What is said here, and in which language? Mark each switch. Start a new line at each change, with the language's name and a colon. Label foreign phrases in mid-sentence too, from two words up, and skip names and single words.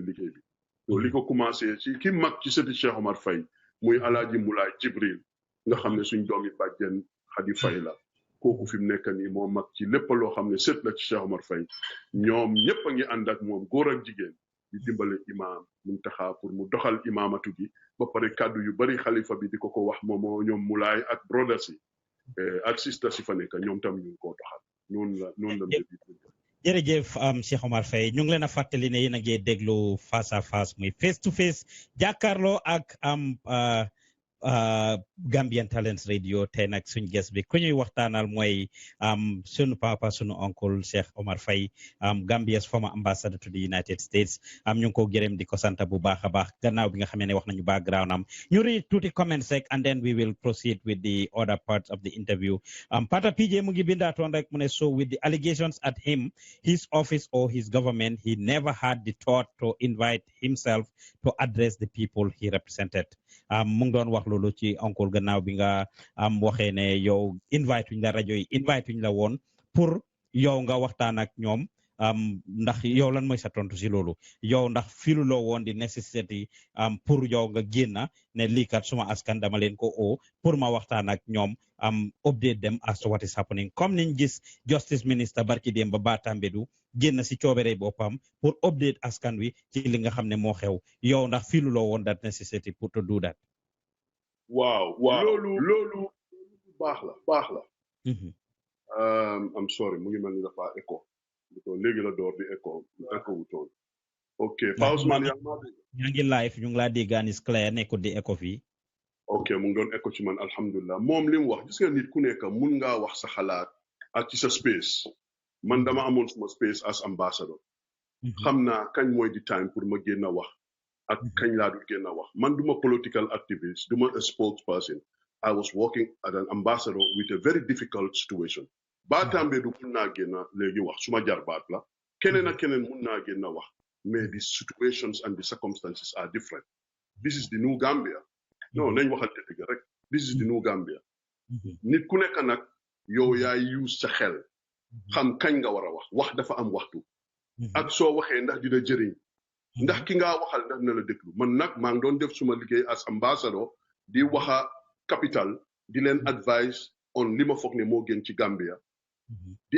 Wolof: liggéey bi to li ko commencé ci ki mag ci sëti Cheikh Omar Faye muy Alaaji Mulaay Jibril nga xam ne suñ doomi bàjjen Xadi Faye la kooku fi mu nekk nii moo mag ci lépp loo xam ne sët la ci Cheikh Omar Faye ñoom ñëpp a ngi ànd ak moom góor ak jigéen di dimbale imaam Muntaxa pour mu doxal imaamatu gi ba pare kàddu yu bari xalifa bi di ko wax moomoo ñoom Mulaay ak brothers yi ak sisters yi fa nekk ñoom tam ñu ngi koo doxal noonu la jërëjëf Cheikh Omar Faye ñu ngi leen a fàttali ne yéen a ngi déglu
French: face à face
Wolof: muy
English: face to face
Wolof: jàkkaarloo ak Gambian Talents Radio tey nag suñ guest bi ku ñuy waxtaanal mooy sunu papa sunu oncle Sheikh Omar Faye
English: Gambia's former ambassador to the United States
Wolof: ñu ngi ko gërëm di ko sant bu baax a baax gannaaw bi nga xamee ne wax nañu background am ñu read tuuti comments rek
English: and then we will proceed with the other parts of the interview
Wolof: Pata PJ mu ngi bindaatoon rek mu ne
English: so with the allegations at him his office or his government he never had the thought to invite himself to address the people he represented
Wolof: mu ngi doon wax loolu ci oncle gannaaw bi nga waxee ne yow invite wuñ la rajo yi invite wuñ la woon pour yow nga waxtaan ak ñoom ndax yow lan mooy sa tontu si loolu yow ndax filuloo woon di necessity pour yow nga génna ne lii kat suma askan dama leen ko oo pour ma waxtaan ak ñoom
English: update them as to what is happening
Wolof: comme niñ gis
English: justice minister
Wolof: barki démb ba Batambedu génn si coobere boppam pour update askan wi ci li nga xam ne moo xew yow ndax filuloo woon
English: that necessity
Wolof: pour
English: to do that.
Wolof: waaw loolu baax la.
English: I'm sorry
Wolof: mu ngi mel ni dafa écho léegi la door di écho wutoon ok Pa Ousmane yaa ngi live ñu ngi laa dégg anis clair nekkul di écho fii ok mu ngi doon écho ci man alhamdulilah moom li mu wax gis nga nit ku nekk mun ngaa wax sa xalaat ak ci sa space man dama amoon suma space
English: as ambassador
Wolof: xam naa kañ mooy di time pour ma génn a wax ak kañ laa dul génn a wax man duma
English: political activist
Wolof: duma
English: a spokesperson I was working as an ambassador with a very difficult situation.
Wolof: Batambedu mun naa génn léegi wax suma jarbaat la keneen ak keneen mun naa génn wax mais
English: the situations and the circumstances are different. This is the new Gambia.
Wolof: No nañ waxante dëgg rek.
English: This is the new Gambia.
Wolof: Nit ku nekk nag yow yaay use sa xel xam kañ nga war a wax dafa am waxtu ak soo waxee ndax dina jëriñ ndax ki ngaa waxal ndax na la déglu man nag maa ngi doon def suma liggéey
English: as ambassador
Wolof: di waxa capital di leen
English: advice on
Wolof: li ma foog ne moo gën ci Gambia di